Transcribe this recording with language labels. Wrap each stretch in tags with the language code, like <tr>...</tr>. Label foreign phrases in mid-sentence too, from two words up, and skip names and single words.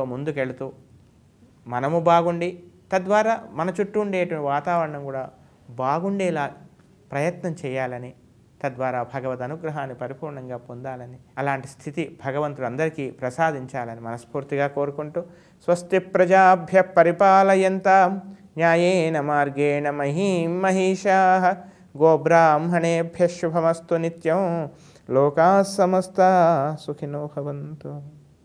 <te>ముందుకెళ్తూ మనము బాగుండి తద్వారా మన చుట్టూ ఉండేటువంటి వాతావరణం కూడా బాగుండేలా ప్రయత్నం చేయాలని తద్వారా భగవద్ అనుగ్రహాన్ని పరిపూర్ణంగా పొందాలని అలాంటి స్థితి భగవంతుడు అందరికీ ప్రసాదించాలని మనస్ఫూర్తిగా కోరుకుంటూ</te> <sa>స్వస్తి ప్రజాభ్య పరిపాలయంతాం న్యాయేన మార్గేణ మహీం మహిషాః గోబ్రాహ్మణేభ్యः శుభమస్తు నిత్యం లోకాः సమస్తాः సుఖినో భవంతు.</sa>